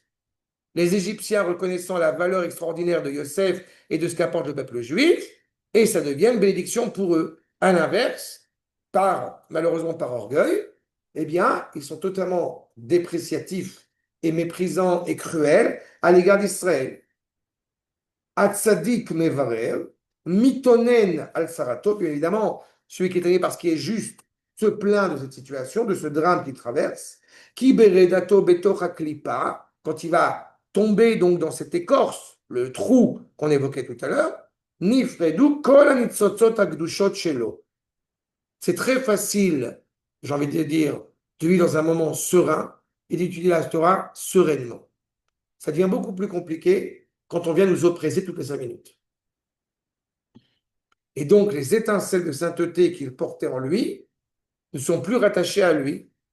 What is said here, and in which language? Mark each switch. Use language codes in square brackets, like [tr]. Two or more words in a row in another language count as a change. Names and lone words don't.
[fr] Les Égyptiens reconnaissant la valeur extraordinaire de Yosef et de ce qu'apporte le peuple juif, et ça devient une bénédiction pour eux. À l'inverse, malheureusement par orgueil, eh bien, ils sont totalement dépréciatifs et méprisants et cruels à l'égard d'Israël. [he] הצדיק מברר, מתאונן על צרתו, [fr] bien évidemment, celui qui est aimé parce qu'il est juste se plaint de cette situation, de ce drame qu'il traverse. [he] כי בירידתו בתוכה קליפה, [fr] quand il va tomber donc dans cette écorce, le trou qu'on évoquait tout à l'heure, [he] נפרדו כל הניצוצות הקדושות שלו. [fr] C'est très facile, j'ai envie de dire, de vivre dans un moment serein et d'étudier la Torah sereinement. Ça devient beaucoup plus compliqué quand on vient nous oppresser toutes les 5 minutes. Et donc, les étincelles de sainteté qu'il portait en lui ne sont plus rattachées à lui.